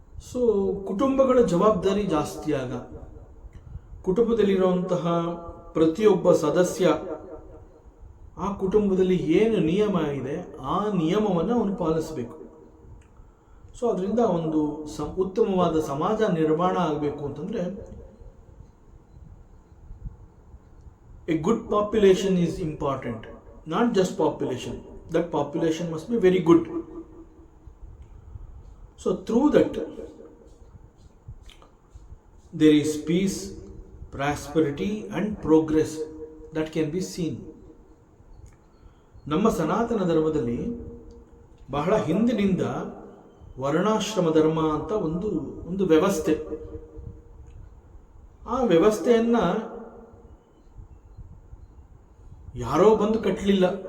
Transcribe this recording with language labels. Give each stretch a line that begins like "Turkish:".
Kannada: So ಕುಟುಂಬಗಳ ಜವಾಬ್ದಾರಿ ಜಾಸ್ತಿ ಆಗ ಕುಟುಂಬದಲ್ಲಿರುವಂತಹ ಪ್ರತಿಯೊಬ್ಬ ಸದಸ್ಯ ಆ ಕುಟುಂಬದಲ್ಲಿ ಏನು ನಿಯಮ ಇದೆ ಆ ನಿಯಮವನ್ನು ಅವನು ಪಾಲಿಸಬೇಕು. ಸೊ ಅದರಿಂದ ಒಂದು ಉತ್ತಮವಾದ ಸಮಾಜ ನಿರ್ಮಾಣ ಆಗಬೇಕು ಅಂತಂದ್ರೆ
English: a good population is important, not just population. That population must be very good. So through that there is peace, prosperity and progress that can be seen.
Kannada: ನಮ್ಮ ಸನಾತನ ಧರ್ಮದಲ್ಲಿ ಬಹಳ ಹಿಂದಿನಿಂದ ವರ್ಣಾಶ್ರಮ ಧರ್ಮ ಅಂತ ಒಂದು ವ್ಯವಸ್ಥೆ. ಆ ವ್ಯವಸ್ಥೆಯನ್ನ ಯಾರೋ ಬಂದು ಕಟ್ಟಲಿಲ್ಲ.